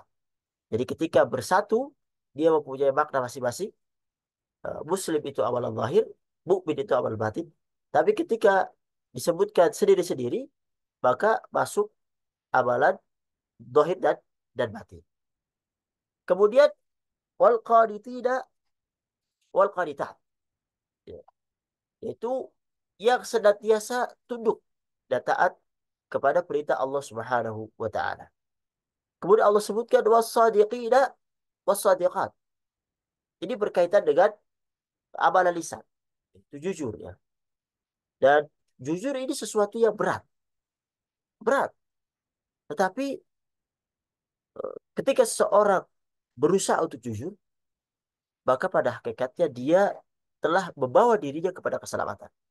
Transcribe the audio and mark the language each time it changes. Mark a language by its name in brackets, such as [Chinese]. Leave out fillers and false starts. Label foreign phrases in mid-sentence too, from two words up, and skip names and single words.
[Indonesian] Jadi ketika bersatu dia mempunyai makna masing-masing. Muslim itu amalan zahir, mukmin itu amal batin. Tapi ketika disebutkan sendiri-sendiri, maka masuk amalan zahir dan batin. Kemudian [Arabic] والقانتين والقانتات, [Indonesian] ya, yaitu yang senantiasa tunduk dan taat kepada perintah [Arabic] الله سبحانه وتعالى. [Indonesian] Kemudian Allah sebutkan [Arabic] والصادقين والصادقات. [Indonesian] Ini berkaitan dengan amalan lisan. Itu jujur ya. Dan jujur ini sesuatu yang berat. Berat. Tetapi ketika seseorang berusaha untuk jujur, maka pada hakikatnya dia telah membawa dirinya kepada keselamatan.